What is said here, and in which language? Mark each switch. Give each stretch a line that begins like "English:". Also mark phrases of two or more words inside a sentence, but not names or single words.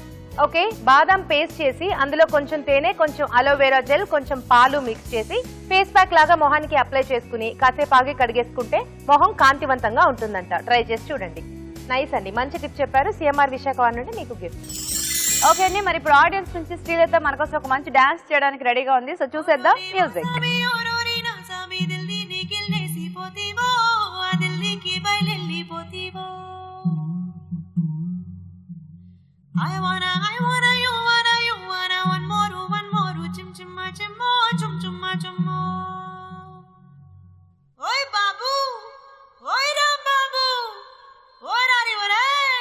Telugu: ఓకే, బాదం పేస్ట్ చేసి అందులో కొంచెం తేనె, కొంచెం
English: aloe vera gel,
Telugu: కొంచెం పాలు మిక్స్ చేసి
English: face pack
Telugu: లాగా మొహానికి అప్లై చేసుకుని కాసేపు ఆగి కడిగేసుకుంటే మొహం కాంతివంతంగా ఉంటుందంట. ట్రై చేసి చూడండి. నైస్ అండి, మంచి టిప్ చెప్పారు. సిఎంఆర్ విశాఖ నుండి మీకు గిఫ్ట్. ఓకే అండి, మరి ఇప్పుడు ఆడియన్స్ నుంచి శ్రీలత మనకోసం ఒక మంచి డాన్స్ చేయడానికి రెడీగా ఉంది. సో చూసేద్దాం మ్యూజిక్.
English: I wanna, you wanna, one more, chum chumma, chum chumma, chummo. Oi babu, oi ra babu, oi ra ri orai.